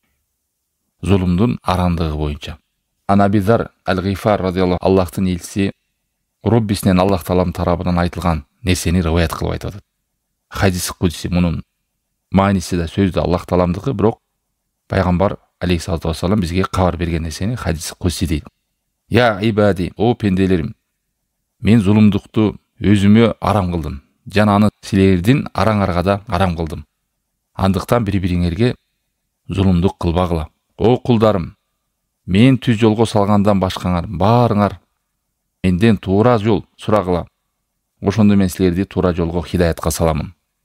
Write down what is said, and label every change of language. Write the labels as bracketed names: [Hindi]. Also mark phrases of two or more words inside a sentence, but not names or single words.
[Kyrgyz] Зулумдун арандыгы боюнча. Анабизар Аль-Гифар радиаллаху Аллахтын элчиси Роббисинен Аллах Таалам тарабынан айтылган нерсени риваят кылып айтып атат. [Arabic] حديث قدسي [Kyrgyz] мунун мааниси да сөздү Аллах Тааламдыкы, бирок пайгамбар [Arabic] عليه الصلاة والسلام [Kyrgyz] бизге кабар берген нерсени [Arabic] حديث قدسي [Kyrgyz] дейт. [Arabic] يا عبادي, [Kyrgyz] о пенделерим, мен зулумдукту өзүмө арам кылдым. Жана аны силердин араңарга да арам кылдым. Андыктан бири-бириңерге зулумдук кылбагыла. О кулдарым, мен түз жолго салгандан башкаңар баарыңар менден туура жол сурагыла. Ошондо мен силерди туура жолго хидаятка саламын.